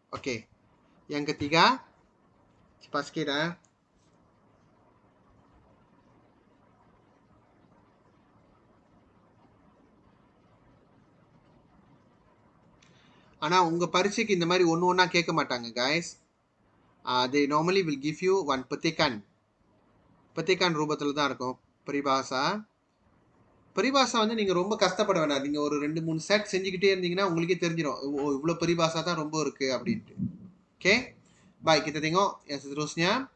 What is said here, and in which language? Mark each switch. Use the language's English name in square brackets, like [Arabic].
[Tamil] Okay, yang ketiga, cepat sikit ஆனா உங்க பரீட்சைக்கு இந்த மாதிரி ஒன்று ஒன்றா கேட்க மாட்டாங்க guys. [English] They normally will give you one petikan ரூபத்தில் தான் இருக்கும் பரிபாஷா. [Tamil] பரிபாஷா வந்து நீங்கள் ரொம்ப கஷ்டப்பட வேண்டாம். நீங்கள் ஒரு 2-3 செட் செஞ்சுக்கிட்டே இருந்தீங்கன்னா உங்களுக்கே தெரிஞ்சிடும் இவ்வளோ பரிபாஷா தான் ரொம்ப இருக்குது அப்படின்ட்டு. [Malay] ஓகே, baik, kita tengok yang seterusnya.